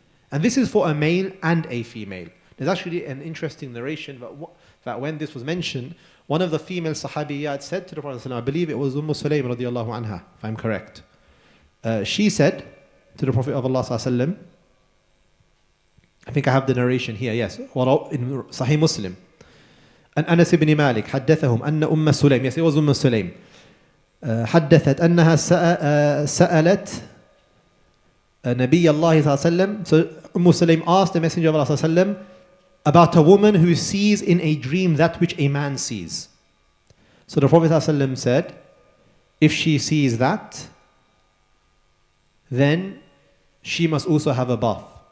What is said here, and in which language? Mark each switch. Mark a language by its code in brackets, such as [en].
[en] And this is for a male and a female. There's actually an interesting narration that when this was mentioned, one of the female sahabiyat said to the Prophet ﷺ, I believe it was Sulaym radiallahu anha, if I'm correct. She said to the Prophet of Allah ﷺ, I think I have the narration here, yes, in Sahih Muslim. And Anas ibn Malik [ar] حدثهم أن سليم, [en] yes, it was Sulaym. [ar] حدثت أنها سألت نبي الله صلى الله عليه وسلم. [en] So Sulaym asked the Messenger of Allah [ar] صلى الله عليه وسلم [en] about a woman who sees in a dream that which a man sees. So the Prophet [ar] صلى الله عليه وسلم [en] said, if she sees that, then she must also have a bath.